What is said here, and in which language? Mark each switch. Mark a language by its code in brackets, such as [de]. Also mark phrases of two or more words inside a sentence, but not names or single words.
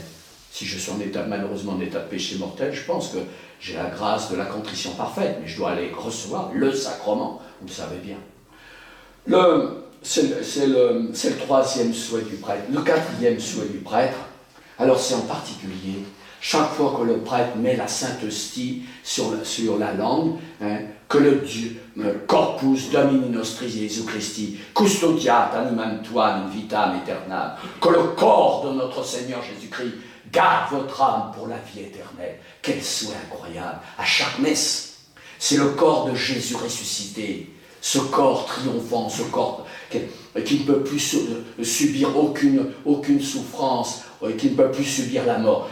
[fr] Si je suis malheureusement en état de péché mortel, je pense que j'ai la grâce de la contrition parfaite, mais je dois aller recevoir le sacrement, vous le savez bien. C'est le troisième souhait du prêtre. Le quatrième souhait du prêtre, alors c'est en particulier, chaque fois que le prêtre met la Sainte Hostie sur la langue, que le [la] Corpus Domini Nostri Jesu Christi, custodiat animam tuam in vitam aeternam, [fr] que le corps de notre Seigneur Jésus-Christ garde votre âme pour la vie éternelle. Quel souhait incroyable! À chaque messe, c'est le corps de Jésus ressuscité, ce corps triomphant, ce corps qui ne peut plus subir aucune souffrance, qui ne peut plus subir la mort.